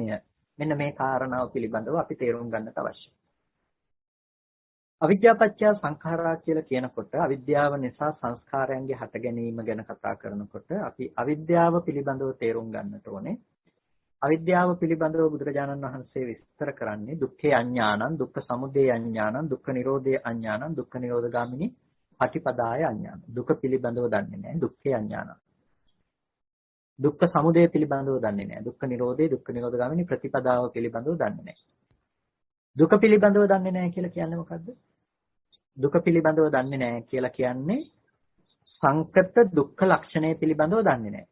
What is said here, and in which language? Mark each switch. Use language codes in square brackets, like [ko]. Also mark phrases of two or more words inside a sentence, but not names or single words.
[si] මෙන්න මේ කාරණාව පිළිබඳව අපි තේරුම් ගන්නට අවශ්‍යයි. [pi] අවිද්‍යාපච්චය සංඛාරා [si] කියලා කියනකොට අවිද්‍යාව නිසා සංස්කාරයන්ගේ හට ගැනීම ගැන කතා කරනකොට අපි අවිද්‍යාව පිළිබඳව තේරුම් ගන්නට ඕනේ. අවිද්‍යාව පිළිබඳව බුදුරජාණන් වහන්සේ විස්තර කරන්නේ [pi] දුක්ඛේ අඥානං, දුක්ඛ සමුදය අඥානං, දුක්ඛ නිරෝධේ අඥානං, දුක්ඛ නිරෝධගාමිනී පටිපදාය අඥානං. [si] දුක පිළිබඳව දන්නේ නැහැ. [pi] දුක්ඛේ අඥානං. [si] දුක්ඛ සමුදය පිළිබඳව දන්නේ නැහැ. [pi] දුක්ඛ නිරෝධේ, දුක්ඛ නිරෝධගාමිනී [si] ප්‍රතිපදාව පිළිබඳව දන්නේ නැහැ. දුක පිළිබඳව දන්නේ නැහැ කියලා කියන්නේ මොකද්ද? දුක පිළිබඳව දන්නේ නැහැ කියලා කියන්නේ සංකත දුක්ඛ ලක්ෂණය පිළිබඳව දන්නේ නැහැ.